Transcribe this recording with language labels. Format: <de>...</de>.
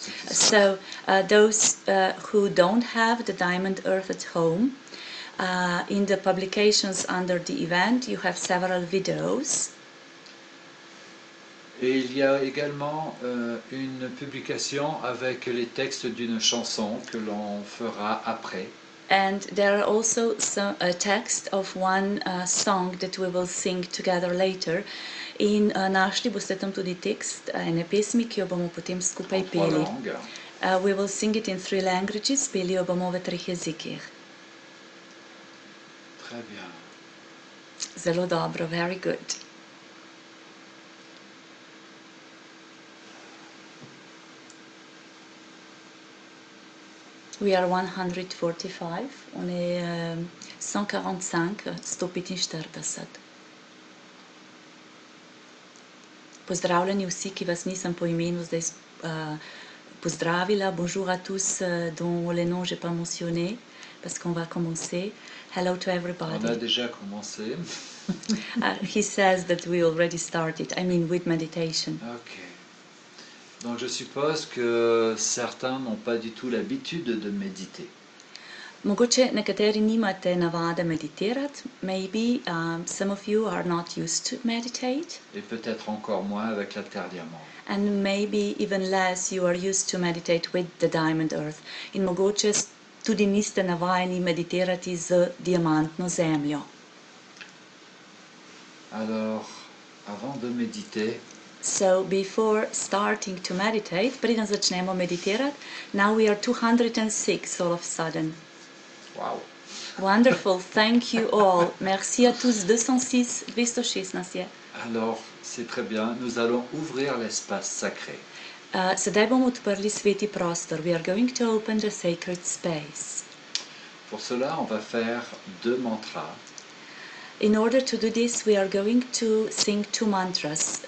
<en>So those who don't have the diamond earth at home, in the publications under the event, you have several videos.</en> <fr>Et il y a également une publication avec les textes d'une chanson que l'on fera après.</fr> <en>And there are also a text of one song that we will sing together later.</en> <sl>In našli boste tam tudi tekst ene pesmi, ki jo bomo potem skupaj peli.</sl> <en>We will sing it in 3 languages,</en> <sl>peli jo bomo v 3 jezikih.</sl> <fr>Très bien.</fr> <sl>Zelo dobro,</sl> <en>very good. We are 145,</en> <fr>on est 145,</fr> <en>145.</en> <sl>Pozdravljeni vsi, ki vas nisem po imenu zdaj pozdravila.</sl> <fr>Bonjour à tous dont les noms j'ai pas mentionné, parce qu'on va commencer.</fr> <en>Hello to everybody.</en> <fr>On a déjà commencé.</fr> <en>He says that we already started, I mean with meditation. Ok.</en> <fr>Donc je suppose que certains n'ont pas du tout l'habitude de méditer.</fr> <sl>Mogoče nekateri nimate navade meditirati.</sl> <en>Maybe some of you are not used to meditate.</en> <fr>Et peut-être encore moins avec la terre diamant.</fr> <en>And maybe even less you are used to meditate with the diamond earth.</en> <sl>In mogoče tudi niste navajeni meditirati z diamantno zemljo.</sl> <fr>Alors, avant de méditer,</fr> <en>So before starting to meditate,</en> <sl>preden začnemo meditirati,</sl> <en>now we are 206 all of a sudden. wow. Wonderful, thank you all.</en> <fr>Merci à tous,</fr> <en>206, 216 je.</en> <fr>Alors, c'est très bien, nous allons ouvrir l'espace sacré.</fr> <sl>Sedaj bomo odprli sveti prostor.</sl> <en>We are going to open the sacred space.</en> <fr>Pour cela, on va faire 2 mantras.</fr> <en>In order to do this, we are going to sing 2 mantras.</en>